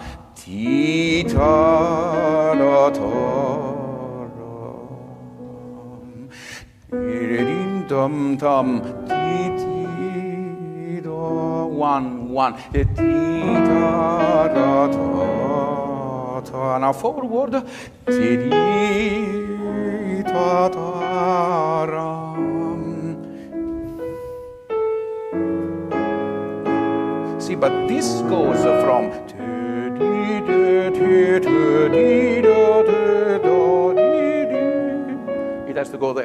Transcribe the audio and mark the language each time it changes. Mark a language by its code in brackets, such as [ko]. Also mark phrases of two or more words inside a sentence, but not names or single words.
[en] Ti ta da ta dum dum ti ti do 1 1 ti ta da ta. Now forward ti ta ta ram. See, but this goes from it has to go there.